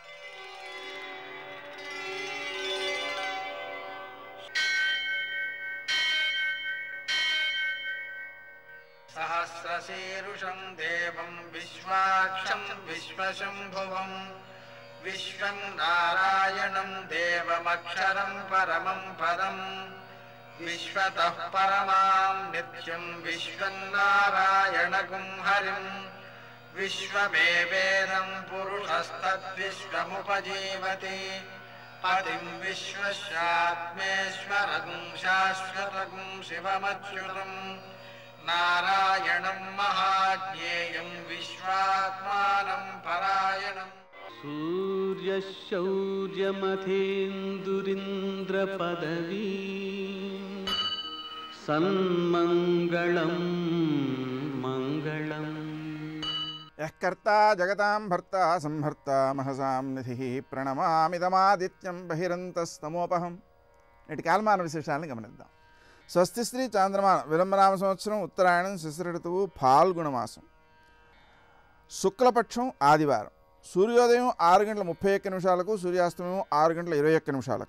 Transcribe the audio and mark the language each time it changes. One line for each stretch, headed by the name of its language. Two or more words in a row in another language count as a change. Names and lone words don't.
Sanskrit: సహస్రశీరుషం దేవం విశ్వాక్షం విశ్వశంభువం విశ్వం నారాయణం దేవమక్షరం పరమం పదం విశ్వతః పరమాం నిత్యం విశ్వం నారాయణగుం హరిం విశ్వమేవేదం పురుషస్తద్విశ్వముపజీవతి पतिं विश्वस्यात्मेश्वरगुं शाश्वतगुं शिवमच्युतं नारायणं महाज्ञेयं विश्वात्मानं परायणम् सूर्यशौर्यमथेन्दुरिन्द्रपदवी सन्मङ्गलं मङ्गलम् यः कर्ता जगतां भर्ता संहर्ता महसां निधिः ప్రణమామిదమాదిత్యం బహిరంతస్తమోపహం.
Telugu: నేటి కాలమాన విశేషాలను గమనిద్దాం. స్వస్తి శ్రీ చాంద్రమాన విలంబనామ సంవత్సరం ఉత్తరాయణం శిశిర ఋతువు ఫాల్గుణ మాసం శుక్లపక్షం ఆదివారం. సూర్యోదయం 6:31 సూర్యాస్తమయం 6:21.